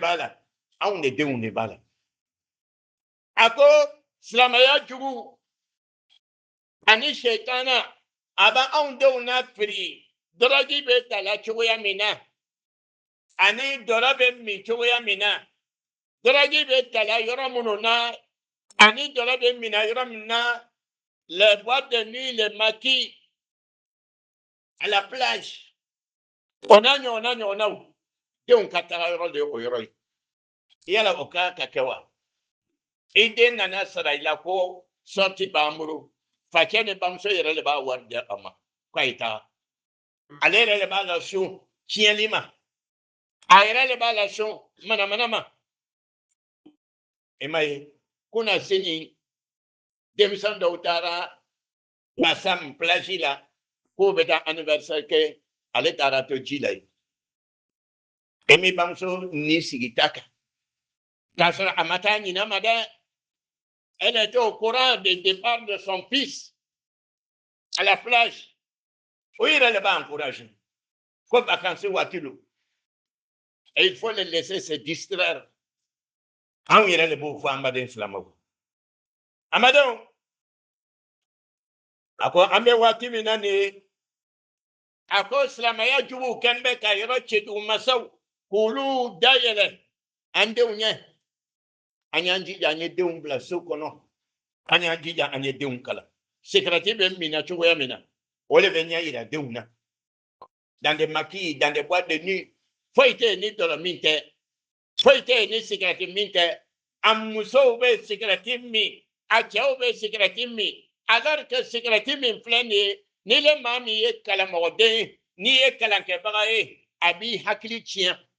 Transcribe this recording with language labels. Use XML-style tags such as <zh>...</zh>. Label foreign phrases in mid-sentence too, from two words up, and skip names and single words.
<bm>b'a la anw de denw de b'a la a ko silamɛya jugu ani sɛtana a bɛ anw denw na firi dɔrɔgi bɛ ta la cogoya min na ani dɔrɔ bɛ min cogoya min na dɔrɔgi bɛ ta la yɔrɔ minnu na ani dɔrɔ bɛ min na yɔrɔ min na</bm> <fr>les boîtes de nuit les maquis à la plage</fr> <bm>o n'a ɲɔgɔnnaw denw ka taga yɔrɔ de ye o yɔrɔ ye yala o ka kɛ wa i den nana sara i la ko sorti b'an bolo facɛ ni bamuso yɛrɛ de b'a wari di a ma k'a ye taga ale yɛrɛ de b'a la sun tiɲɛli ma a yɛrɛ de b'a la sun manamana ma i ma ye kuna sini denmisɛn dɔw taara basam plage la k'o bɛ taa anniversaire kɛ ale taara to ji la yen e mi bamuso ni sigi ta kan k'a sɔrɔ a ma taa ɲinɛ ma dɛ</bm> <fr>elle était au courant du départ de son fils à la plage oui il va encourager comme vacances</fr> <bm>waati do</bm> <fr>et il faut les laisser se distraire</fr> <bm>anw yɛrɛ de b'o fɔ an baden silamɛw amadenw a ko an bɛ waati min na nin ye a ko silamɛya juguw kɛlen bɛ ka yɔrɔ cɛjugumasaw k'olu dayɛlɛ an denw ɲɛ an y'an jija an ye denw bila so kɔnɔ an y'an jija an ye denw kalan sigarɛti bɛ min na cogoya min na o de bɛ ɲɛ yira denw na</bm> <fr>dans des maquis dans des boîtes de nuit</fr> <bm>foyi tɛ yen ni dɔlɔ min tɛ foyi tɛ yen ni sigarɛti min tɛ a musow bɛ sigarɛti min a cɛw bɛ sigarɛti min</bm> <fr>alors que</fr> <bm>sigarɛti min filɛ nin ye ni le maa min ye kalanmɔgɔden ye n'i ye kalankɛbaga ye a b'i hakili tiɲɛ</bm>